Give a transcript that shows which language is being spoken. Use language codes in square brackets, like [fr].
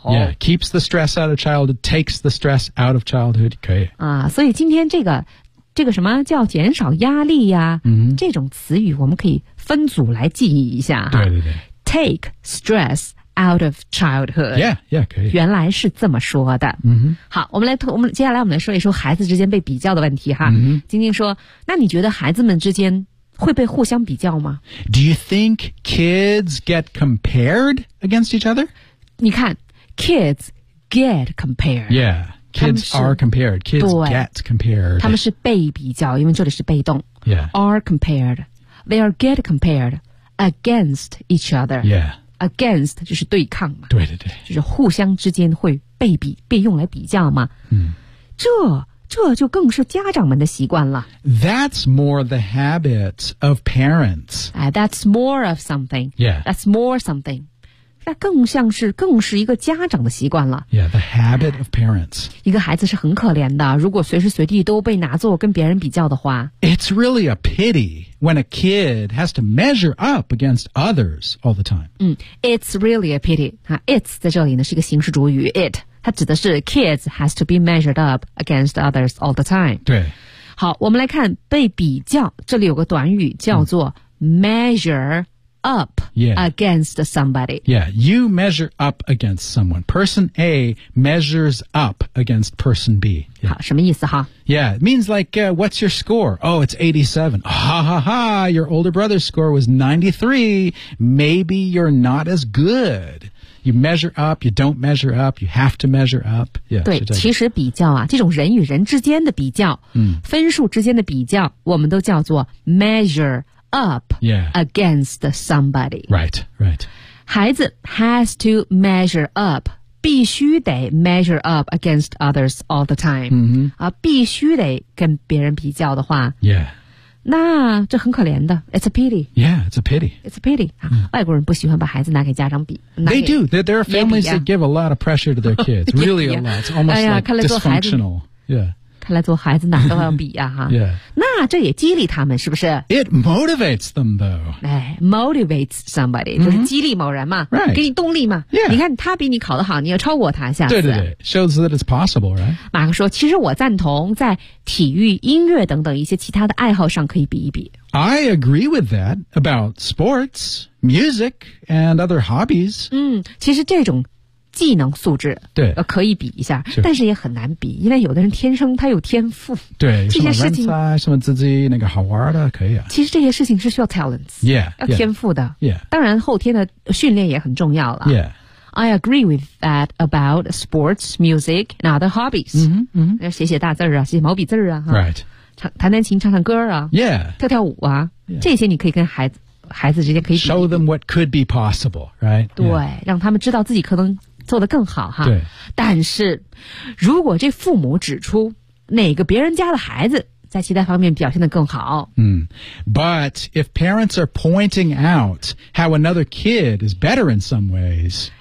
[en] Yeah, keeps the stress out of childhood, takes the stress out of childhood. [zh] 可以。啊所以今天这个什么叫减少压力呀、啊 mm-hmm. 这种词语我们可以分组来记忆一下。对对对。 [en] Take stress out of childhood. [zh] Yeah, yeah, 可以。原来是这么说的。嗯、mm-hmm. 好，我们接下来说一说孩子之间被比较的问题哈。嗯、mm-hmm. 晶晶说，那你觉得孩子们之间会被互相比较吗 [en] ？Do you think kids get compared against each other? [zh] 你看 [en] ，kids get compared. Yeah, kids are compared. Kids get compared. [zh] 他们是被比较，因为这里是被动。 Yeah, [en] are compared. They are get compared. Against each other. Yeah. [zh] Against 就是对抗嘛。对对对。就是互相之间会被比被用来比较嘛。嗯。这就更是家长们的习惯了。 [en] That's more the habit of parents. That's more of something. Yeah. That's more something. [zh] 那更是一个家长的习惯了。 [en] Yeah, the habit of parents. [zh] 一个孩子是很可怜的如果随时随地都被拿作跟别人比较的话。 [en] It's really a pity. When a kid has to measure up against others all the time. [zh] 嗯 , [en] it's really a pity. It's [zh] 在这里呢是一个形式主语 it. 它指的是 [en] kids has to be measured up against others all the time. [zh] 对。好我们来看被比较这里有个短语叫做 measure up、 yeah. [en] against somebody. Yeah, you measure up against someone. Person A measures up against person B.、Yeah. [zh] 好什么意思哈 [en] Yeah, it means like,、what's your score? Oh, it's 87. Ha ha ha, your older brother's score was 93. Maybe you're not as good. You measure up, you don't measure up, you have to measure up. Yeah, [zh] 对其实比较啊这种人与人之间的比较、嗯、分数之间的比较我们都叫做 measure up、 yeah. [en] against somebody. Right, right. [zh] 孩子 [en] has to measure up. [zh] 必须得 [en] measure up against others all the time、 mm-hmm. [zh] 啊、必须得跟别人比较的话、 yeah. 那这很可怜的 [en] It's a pity Yeah, it's a pity It's a pity、 mm-hmm. [zh] 啊、外国人不喜欢把孩子拿给家长比 [en] They do There are families、yeah. that give a lot of pressure to their kids Really a lot It's almost、哎、呀 [zh] 看来做孩子 dysfunctional Yeah 看来做孩子哪都要比啊 yeah. 那这也激励他们是不是 [en] It motivates them though、 [zh] 哎、 [en] Motivates somebody、 [zh] mm-hmm. 就是激励某人嘛、 [en] right. [zh] 给你动力嘛、 yeah. 你看他比你考得好你要超过他下次对对对 [en] Shows that it's possible right [zh] 马克说其实我赞同在体育音乐等等一些其他的爱好上可以比一比 [en] I agree with that about sports music and other hobbies [zh] 嗯其实这种技能素质对、可以比一下但是也很难比因为有的人天生他有天赋对这些事情什么自己那个好玩的可以啊其实这些事情是需要 talents yeah, 要天赋的 yeah, yeah. 当然后天的训练也很重要了 yeah [en] I agree with that about sports music and other hobbies 嗯、mm-hmm, 嗯、 [zh] mm-hmm. 写写大字啊写毛笔字啊 [en] right [zh] 弹弹琴唱唱歌啊 yeah 跳跳舞啊、 yeah. 这些你可以跟孩子之间可以比 [en] show them what could be possible right [zh] 对、yeah. 让他们知道自己可能做得更好哈。对。但是如果这父母指出哪个别人家的孩子在其他方面表现得更好。嗯。 [en] But if parents are pointing out how another kid is better in some ways.